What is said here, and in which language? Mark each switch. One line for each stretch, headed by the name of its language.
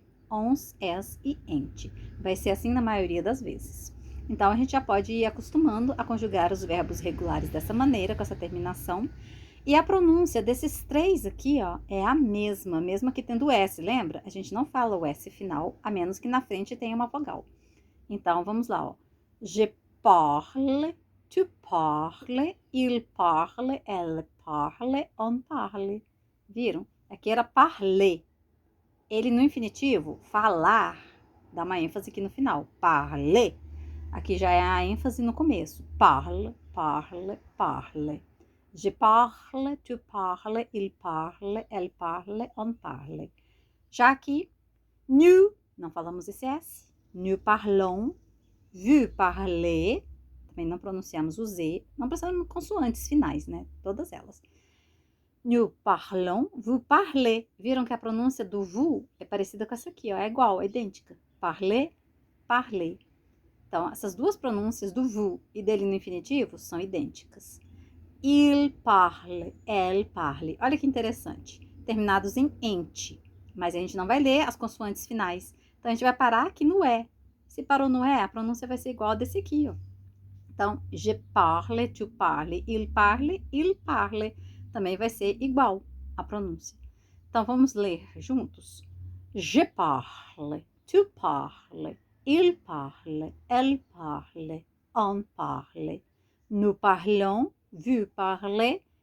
Portuguese: Ons, es e ente. Vai ser assim na maioria das vezes. Então, a gente já pode ir acostumando a conjugar os verbos regulares dessa maneira, com essa terminação. E a pronúncia desses três aqui, ó, é a mesma, mesmo que tendo S, lembra? A gente não fala o S final, a menos que na frente tenha uma vogal. Então, vamos lá, ó.
French: Je parle, tu parles, il parle, elle parle, on parle.
Portuguese: Viram? Aqui era parler. Ele no infinitivo, falar, dá uma ênfase aqui no final. Parler. Aqui já é a ênfase no começo.
French: Parle, parle, parle. Je parle, tu parles, il parle, elle parle, on parle.
Portuguese: Já aqui, nous, não falamos esse S.
French: Nous parlons, vous parlez.
Portuguese: Também não pronunciamos o Z, não precisamos consoantes finais, né? Todas elas.
French: Nous parlons, vous parlez.
Portuguese: Viram que a pronúncia do vous é parecida com essa aqui, ó, é igual, é idêntica.
French: Parler, parler.
Portuguese: Então, essas duas pronúncias do vous e dele no infinitivo são idênticas.
French: Il parle, elle parle.
Portuguese: Olha que interessante. Terminados em ente, mas a gente não vai ler as consoantes finais. Então, a gente vai parar aqui no é. Se parou no é, a pronúncia vai ser igual a desse aqui, ó. Então,
French: je parle, tu parles, il parle,
Portuguese: também vai ser igual a pronúncia. Então, vamos ler juntos.
French: Je parle, tu parles, il parle, elle parle, on parle. Nous parlons, vous parlez,